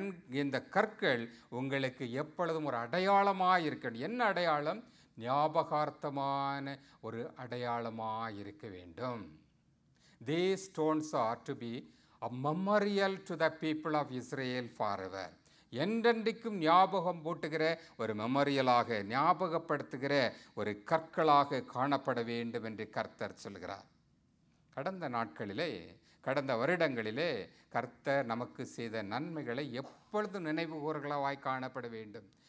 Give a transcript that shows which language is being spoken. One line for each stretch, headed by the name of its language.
Tamil: இந்த கற்கள் உங்களுக்கு எப்பொழுதும் ஒரு அடையாளமாக இருக்கணும். என்ன அடையாளம்? ஞாபகார்த்தமான ஒரு அடையாளமாக இருக்க வேண்டும்.
English: These stones are to be a memorial to the people of Israel forever.
Tamil: என்றென்றைக்கும் ஞாபகம் போட்டுகிற ஒரு மெமோரியலாக, ஞாபகப்படுத்துகிற ஒரு கற்களாக காணப்பட வேண்டும் என்று கர்த்தர் சொல்கிறார். கடந்த நாட்களிலே, கடந்த வருடங்களிலே கர்த்தர் நமக்கு செய்த நன்மைகளை எப்பொழுதும் நினைவுகூர்களாய் காணப்பட வேண்டும்.